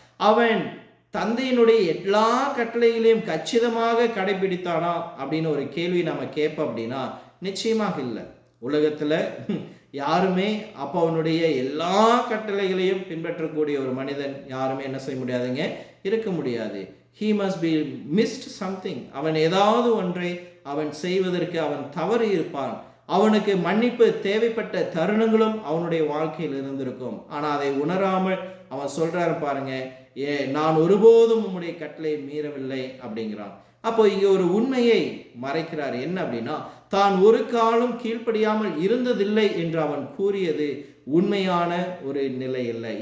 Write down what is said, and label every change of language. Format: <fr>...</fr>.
<ta>அவன் தந்தையினுடைய எல்லா கட்டளைகளையும் கச்சிதமாக கடைபிடித்தானா அப்படின்னு ஒரு கேள்வி நம்ம கேட்போம் அப்படின்னா, நிச்சயமாக இல்லை. உலகத்துல யாருமே அப்பாவனுடைய எல்லா கட்டளைகளையும் பின்பற்றக்கூடிய ஒரு மனிதன் யாருமே என்ன செய்ய முடியாதுங்க, இருக்க முடியாது.</ta> <en>he must be missed something.</en> <ta>அவன் ஏதாவது ஒன்றை அவன் செய்வதற்கு அவன் தவறு இருப்பான். அவனுக்கு மன்னிப்பு தேவைப்பட்ட தருணங்களும் அவனுடைய வாழ்க்கையில் இருந்திருக்கும். ஆனா அதை உணராமல் அவன் சொல்றாரு பாருங்க, நான் ஒருபோதும் உம்முடைய கட்டளை மீறவில்லை அப்படிங்கிறான். அப்போ இங்க ஒரு உண்மையை மறைக்கிறார். என்ன அப்படின்னா, தான் ஒரு காலம் கீழ்ப்படியாமல் இருந்ததில்லை என்று அவன் கூறியது உண்மையான ஒரு நிலை இல்லை.</ta>